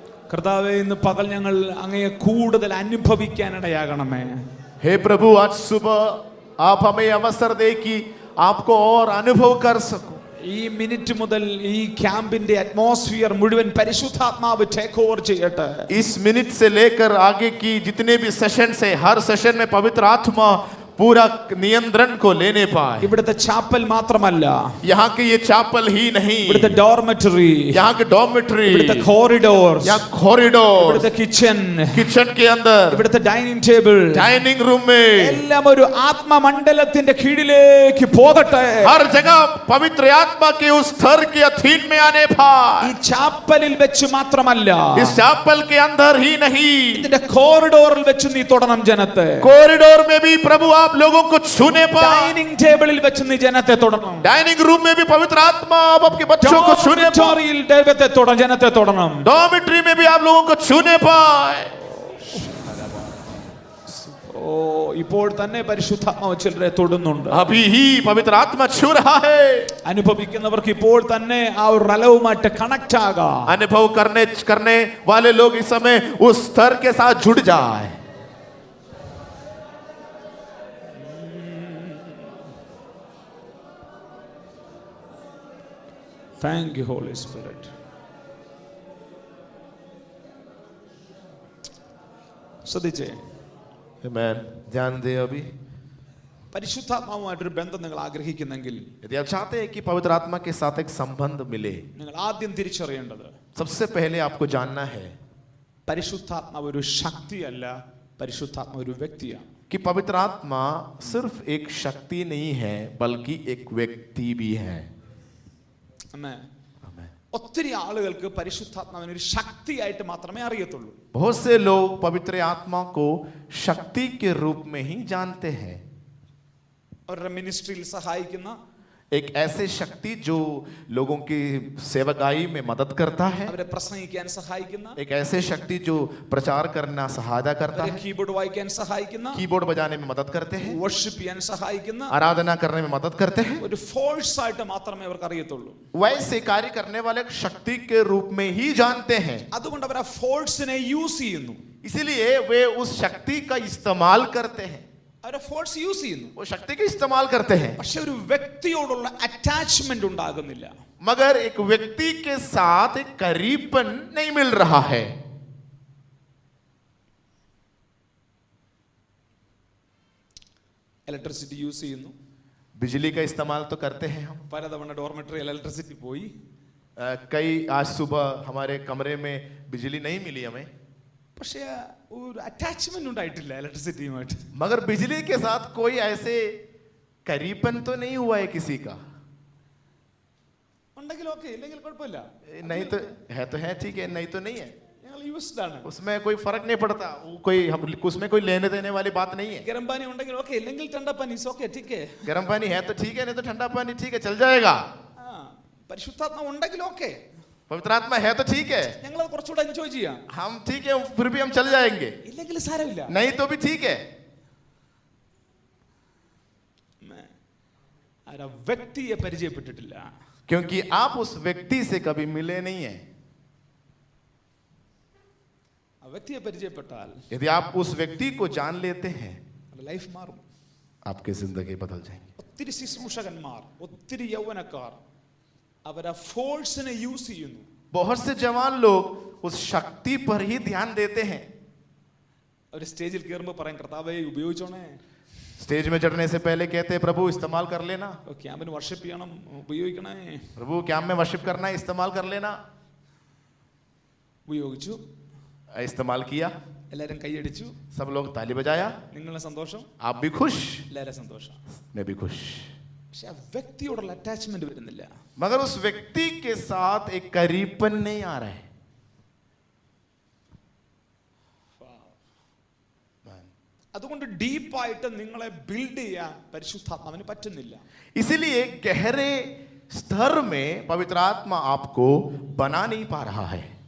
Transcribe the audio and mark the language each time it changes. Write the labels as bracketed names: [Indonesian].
[Malayalam] കർത്താവേ, ഇന്ന് പകൽ ഞങ്ങൾ അങ്ങയെ കൂടുതൽ അനുഭവിക്കാനിടയാകണമേ. [Hindi] हे प्रभु, आज सुबह आप हमें अवसर दे कि आपको और अनुभव कर सको। [Malayalam] ഈ മിനിറ്റ് മുതൽ ഈ ക്യാമ്പിന്റെ അറ്റ്മോസ്ഫിയർ മുഴുവൻ പരിശുദ്ധാത്മാവ് ടേക്ക് ഓവർ ചെയ്യട്ടെ. [Hindi] इस मिनट से लेकर आगे की जितने भी सेशन से हर सेशन में पवित्र आत्मा पूरा नियंत्रण को लेने पाए। [Malayalam] ഇവിടുത്തെ ചാപ്പൽ മാത്രമല്ല, [Hindi] यहाँ के ये चापल ही नहीं, [Malayalam] ഇവിടുത്തെ ഡോർമെറ്ററി, [Hindi] यहाँ के डॉर्मेट्री, [Malayalam] ഇവിടുത്തെ കോറിഡോർ, [Hindi] यहाँ कॉरिडोर, [Malayalam] ഇവിടുത്തെ കിച്ചൺ, [Hindi] किचन के अंदर, [Malayalam] ഇവിടുത്തെ ഡൈനിങ് ടേബിൾ, [Hindi] डाइनिंग रूम में, [Malayalam] എല്ലാം ഒരു ആത്മമണ്ഡലത്തിന്റെ കീഴിലേക്ക് പോകട്ടെ. [Hindi] हर जगह पवित्र आत्मा के उस स्तर के अधीन में आने [Malayalam] ഈ [Hindi] पाए। [Malayalam] ചാപ്പലിൽ വെച്ച് മാത്രമല്ല, [Hindi] इस चापल के अंदर ही नहीं, [Malayalam] ഇതിന്റെ കോറിഡോറിൽ വെച്ച് നീ തൊടണം ജനത്തെ. [Hindi] कॉरिडोर में भी प्रभु आप लोगों को छूने पाए। [Malayalam] ഡൈനിങ് ടേബിളിൽ വെച്ച് നീ ജനത്തെ തൊടണം. [Hindi] डाइनिंग रूम में भी पवित्र आत्मा आप आपके बच्चों को छूने पाए। [Malayalam] ഡോർമെറ്ററിയിൽ ദൈവത്തെ തൊടണം, ജനത്തെ തൊടണം. [Hindi] डॉर्मेट्री में भी आप लोगों को छूने पाए। [Malayalam] ഓ, ഇപ്പോൾ തന്നെ പരിശുദ്ധാത്മാവ് ചിലരെ തൊടുന്നുണ്ട്. [Hindi] अभी ही पवित्र आत्मा छू रहा है। [Malayalam] അനുഭവിക്കുന്നവർക്ക് ഇപ്പോൾ തന്നെ ആ ഒരു റലവുമായിട്ട് കണക്ട് ആകാം. [Hindi] अनुभव करने वाले लोग इस समय उस स्तर के साथ जुड़ जाए। [English] Thank you holy spirit. [Malayalam] ശ്രദ്ധിച്ചേ, [Hindi] Amen. ध्यान दे अभी. [Malayalam] പരിശുദ്ധാത്മാവുമായിട്ടൊരു ബന്ധം നിങ്ങൾ ആഗ്രഹിക്കുന്നെങ്കിൽ [Hindi] यदि आप चाहते हैं कि पवित्र आत्मा के साथ एक संबंध मिले, [Malayalam] നിങ്ങൾ ആദ്യം തിരിച്ചറിയേണ്ടത് [Hindi] सबसे पहले आपको जानना है [Malayalam] പരിശുദ്ധാത്മാവ് ഒരു ശക്തിയല്ല, പരിശുദ്ധാത്മാവ് ഒരു വ്യക്തിയാണ്. [Hindi] कि पवित्र आत्मा सिर्फ एक शक्ति नहीं है बल्कि एक व्यक्ति भी है. [Malayalam] ആമേൻ. [English] Amen. [Malayalam] ഒത്തിരി ആളുകൾക്ക് പരിശുദ്ധാത്മാവിനെ ഒരു ശക്തിയായിട്ട് മാത്രമേ അറിയത്തുള്ളൂ. [Hindi] बहुत से लोग पवित्र आत्मा को शक्ति के रूप में ही जानते हैं, [Malayalam] അവരുടെ മിനിസ്ട്രിയിൽ സഹായിക്കുന്ന, [Hindi] एक ऐसे शक्ति जो लोगों की सेवकाई में मदद करता है, [Malayalam] അവരെ പ്രസംഗിക്കാൻ സഹായിക്കുന്ന, [Hindi] एक ऐसे शक्ति जो प्रचार करना सहायता करता [Malayalam] അവരെ [Hindi] है, [Malayalam] കീബോർഡ് വായിക്കാൻ സഹായിക്കുന്ന, [Hindi] कीबोर्ड बजाने में मदद करते हैं, [Malayalam] വർഷിപ്പ് ചെയ്യാൻ സഹായിക്കുന്ന [Hindi] आराधना करने में मदद करते हैं, [Malayalam] ഒരു ഫോഴ്സ് ആയിട്ട് മാത്രമേ അവർക്ക് അറിയത്തുള്ളൂ. [Hindi] वैसे कार्य करने वाले एक शक्ति के रूप में ही जानते हैं. [Malayalam] അതുകൊണ്ട് അവർ ആ ഫോഴ്സിനെ യൂസ് ചെയ്യുന്നു. [Hindi] इसीलिए वे उस शक्ति का इस्तेमाल करते हैं, [Malayalam] അവരെ ഫോഴ്സ് യൂസ് ചെയ്യുന്നു. [Hindi] वो शक्ति का इस्तेमाल करते हैं, [Malayalam] പക്ഷെ ഒരു വ്യക്തിയോടുള്ള അറ്റാച്ച്മെന്റ് ഉണ്ടാകുന്നില്ല. [Hindi] मगर एक व्यक्ति के साथ एक करीबन नहीं मिल रहा है. [Malayalam] ഇലക്ട്രിസിറ്റി യൂസ് ചെയ്യുന്നു. [Hindi] बिजली का इस्तेमाल तो करते हैं हम. [Malayalam] പലതവണ ഡോർമെട്രിയിൽ ഇലക്ട്രിസിറ്റി പോയി. [Hindi] कई आज सुबह हमारे कमरे में बिजली नहीं मिली हमें, [Malayalam] പക്ഷെ ഒരു അറ്റാച്ച്മെന്റ് ഉണ്ടായിട്ടില്ല ഇലക്ട്രിസിറ്റിയുമായിട്ട്. [Hindi] मगर बिजली के साथ कोई ऐसे करीबन तो नहीं हुआ है किसी का. [Malayalam] ഉണ്ടെങ്കിൽ ഓക്കെ, ഇല്ലെങ്കിൽ കുഴപ്പമില്ല. [Hindi] नहीं तो है ठीक है, नहीं तो नहीं है, [Malayalam] ഞങ്ങൾ യൂസ്ഡ് ആണ്. [Hindi] उसमें कोई फर्क नहीं पड़ता. कोई हम उसमें कोई लेने देने वाली बात नहीं है. ഗരം പാനി [Malayalam] ഉണ്ടെങ്കിൽ ഓക്കെ, ഇല്ലെങ്കിൽ [Hindi] ठंडा पानी [Malayalam] ഓക്കെ, [Hindi] ठीक है. गर्म पानी है तो ठीक है, नहीं तो ठंडा पानी ठीक है, चल जाएगा. [Malayalam] ആ, പരിശുദ്ധാത്മാവ് ഉണ്ടെങ്കിൽ ഓക്കെ, [Hindi] पवित्र आत्मा है तो ठीक है, [Malayalam] ഞങ്ങൾ അത് കുറച്ചുകൂടെ എൻജോയ് ചെയ്യാം. [Hindi] हम ठीक है, फिर भी हम चल जाएंगे. [Malayalam] ഇല്ലെങ്കിൽ സാരമില്ല. [Hindi] नहीं तो भी ठीक है. [Malayalam] ആ വ്യക്തിയെ പരിചയപ്പെട്ടിട്ടില്ല. [Hindi] क्योंकि आप उस व्यक्ति से कभी मिले नहीं है. [Malayalam] ആ വ്യക്തിയെ പരിചയപ്പെട്ടാൽ [Hindi] यदि आप उस व्यक्ति को जान लेते हैं, [Malayalam] ലൈഫ് മാറും. [Hindi] आपकी जिंदगी बदल जाएगी. [Malayalam] ഒത്തിരി ശുശ്രൂഷകന്മാർ, ഒത്തിരി യൗവനക്കാർ അവർ ആ ഫോഴ്സിനെ യൂസ് ചെയ്യുന്നു. [Hindi] बहुत से जवान लोग उस शक्ति पर ही ध्यान देते हैं. [Malayalam] അവർ സ്റ്റേജിൽ കയറുമ്പോൾ പറയും, കർത്താവേ ഉപയോഗിച്ചോണേ, [Hindi] स्टेज में चढ़ने से पहले कहते हैं प्रभु इस्तेमाल कर लेना, [Malayalam] ക്യാമ്പിന് വർഷിപ്പ് ചെയ്യണം, ഉപയോഗിക്കണേ. [Hindi] प्रभु कैंप में वर्शिप करना है, इस्तेमाल कर लेना. [Malayalam] ഉപയോഗിച്ചു, [Hindi] इस्तेमाल किया, [Malayalam] എല്ലാവരും കൈയടിച്ചു, [Hindi] सब लोग ताली बजाया, [Malayalam] നിങ്ങളുടെ സന്തോഷം, [Hindi] आप भी खुश, [Malayalam] എല്ലാവരും സന്തോഷം. [Hindi] मैं भी खुश. [Malayalam] പക്ഷെ ആ വ്യക്തിയോടുള്ള അറ്റാച്ച്മെന്റ് വരുന്നില്ല. [Hindi] मगर उस व्यक्ति के साथ एक करीबन नहीं आ रहा है. [Malayalam] അതുകൊണ്ട് ഡീപ്പായിട്ട് നിങ്ങളെ ബിൽഡ് ചെയ്യാൻ പരിശുദ്ധാത്മാവിന് പറ്റുന്നില്ല. [Hindi] इसीलिए गहरे स्तर में पवित्र आत्मा आपको बना नहीं पा रहा है.